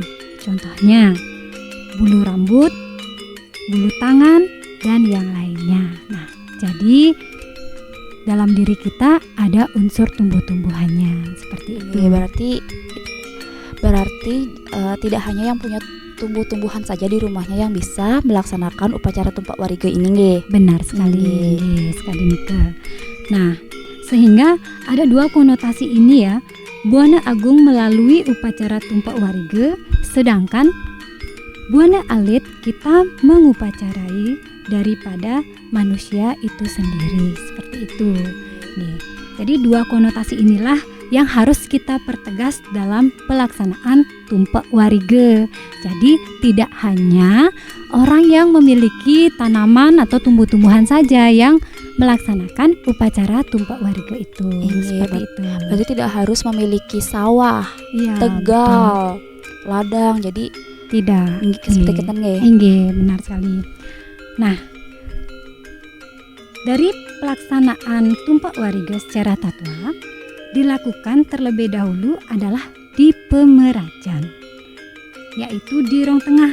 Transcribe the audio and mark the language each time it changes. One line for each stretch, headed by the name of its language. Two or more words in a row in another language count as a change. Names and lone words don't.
Indonesian: Contohnya bulu rambut, bulu tangan, dan yang lainnya. Nah, jadi dalam diri kita ada unsur tumbuh-tumbuhannya seperti itu. Ya, berarti tidak hanya yang punya tumbuh-tumbuhan saja di rumahnya yang bisa melaksanakan upacara tumpak warige ini nggih. Benar sekali, sekali Nika. Nah, sehingga ada dua konotasi ini ya. Buana Agung melalui upacara tumpak warige, sedangkan Buana Alit kita mengupacarai daripada manusia itu sendiri, seperti itu. Nih, jadi dua konotasi inilah yang harus kita pertegas dalam pelaksanaan tumpak warige. Jadi tidak hanya orang yang memiliki tanaman atau tumbuh-tumbuhan saja yang melaksanakan upacara tumpak warige itu. Seperti itu. Berarti tidak harus memiliki sawah, ya, tegal, ladang. Jadi tidak. Seperti kita nggih. Nggih, benar sekali. Nah, dari pelaksanaan tumpak warige secara tatwa dilakukan terlebih dahulu adalah di Pemerajan, yaitu di Rong Tengah.